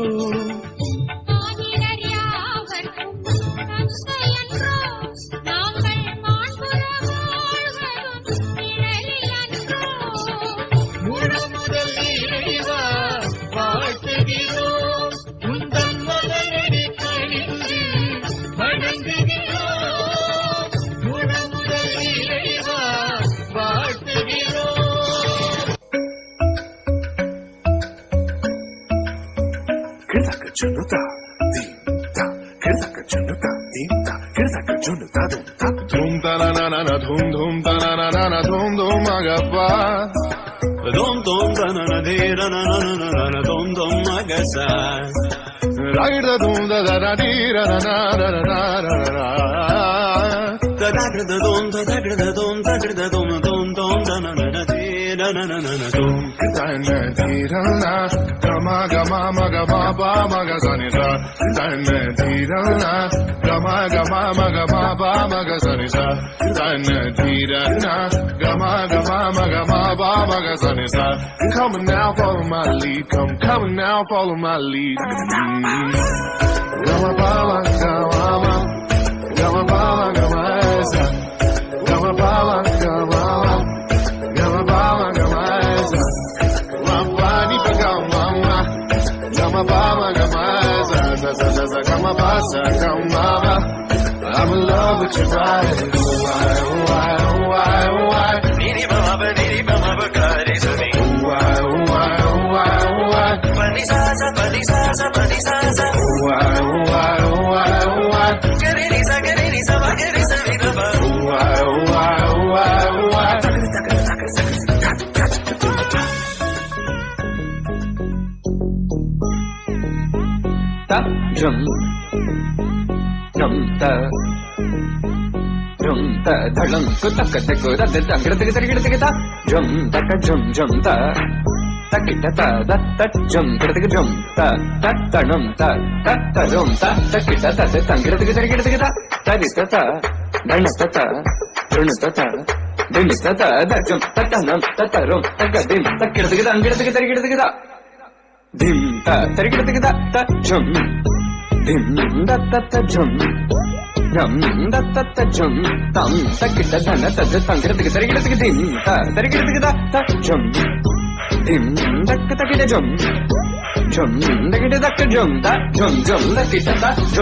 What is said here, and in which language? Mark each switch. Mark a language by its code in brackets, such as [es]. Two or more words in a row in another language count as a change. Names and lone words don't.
[ta] முழு முதல் இறைவா வாழ்த்துகிறோம் உந்தன் மலரடி பணிந்து வணங்குகிறோம் முழு முதல் இறைவா வாழ்த்துகிறோம் கிழக்கு சொன்னுதா தீம்தா கிழக்கு சொன்னுதா தீம்தா கிழக்கு சொன்னுதா தூம்தா தூம் தனனன தூம் தூம் தனனன தூம் தூம் மகப்பா Dom dom da na na de na na na na na na dom dom magasa. Right da dum da da da di da na na da da da da da. Da da da dom da da da dom da da dom dom dom da na na na de na na na na na dom. Da na di da na ga ma ma ga ma ba ma ga sa ni sa. Da na di da na ga ma ga ba ma ga sa ni sa. Da na di da na ga ma ga ba ma ga sa ni sa. [en] Come now, follow my lead. Come now, follow my lead. Gama bala, gama, gama bala, gama esa. Gama bala, gama, gama bala, gama esa. Mambani pa gama, gama bala, gama esa. Sa gama basa, gama. I'm in love with your body. Why, why, why, why? Niri baba kare sami. Why, why, why, why? Pani sa sa pani sa sa pani sa sa. Why, why, why, why? Gare ni sa ba gare sa vi baba. Why, why, why, why? Ta jum jum ta jum ta dhalam ko tak tak ko da da gada gada gada gada jum ta ka jum ta takita ta da ta jum gada gada jum ta num ta jum ta takita ta da gada gada gada gada ta di ta dana ta run ta din ta da jum ta num ta rum ta ga din ta gada gada gada gada gada धिम ता तरिगिड़तिग ता ता झुम धिम दा ता ता झुम झम दा ता ता झुम तम तकिट धन तद तंगिड़तिग तरिगिड़तिग धिम ता तरिगिड़तिग ता ता झुम धिम दक तकिट झुम झुम दकिट दक झुम ता झुम झुम दकिट ता झुम